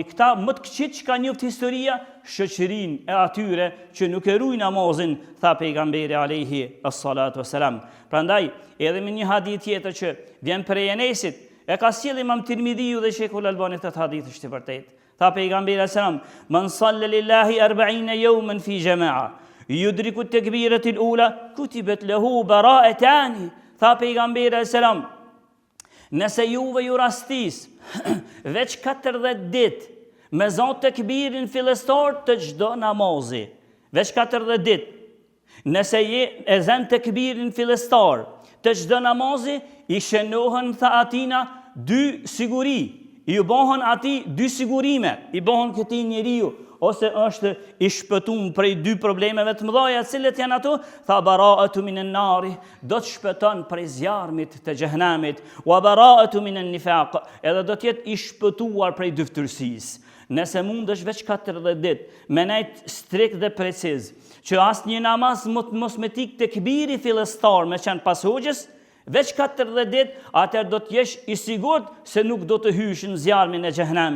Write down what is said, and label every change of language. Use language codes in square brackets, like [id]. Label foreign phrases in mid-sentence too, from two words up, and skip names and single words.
[sq] Këta më të këqij që kanë njoftë historia, shoqërinë e atyre që nuk e ruajnë namazin, tha pejgamberi [ar] عليه الصلاة والسلام. [sq] Prandaj, edhe me një hadith tjetër që vjen prej Enesit, e ka sjellë Imam Tirmidhiu dhe Sheikhul Albani të hadith është i vërtetë. Tha pejgamberi [ar] sallam: "من صلى لله 40 يوما في جماعة يدرك التكبيرة الأولى كتبت له براءتان." [sq] Tha pejgamberi sallam: "Nëse juve ju rastis veç 40 ditë me zon tekbirin fillestar të çdo namazi, veç 40 ditë. Nëse je e zën tekbirin fillestar të çdo namazi, i shënohen tha atina dy siguri. I bëhen ati dy sigurime, i bëhen këtij njeriu, ose është i shpëtuar prej dy problemeve të mëdha, cilët janë ato? Tha [ar] براءة من النار, [sq] do të shpëton prej zjarmit të xhehenamit, [ar] وبراءة من النفاق, [sq] edhe do të jetë i shpëtuar prej dyftërsisë. Nëse mundesh veç 40 ditë, me nejt strikt dhe preciz, që asnjë namaz mos me tik tekbiri fillestar me qenë pas hoxhës, veç 40 ditë, atëherë do të jesh i sigurt se nuk do të hysh në zjarmin e xhehenamit.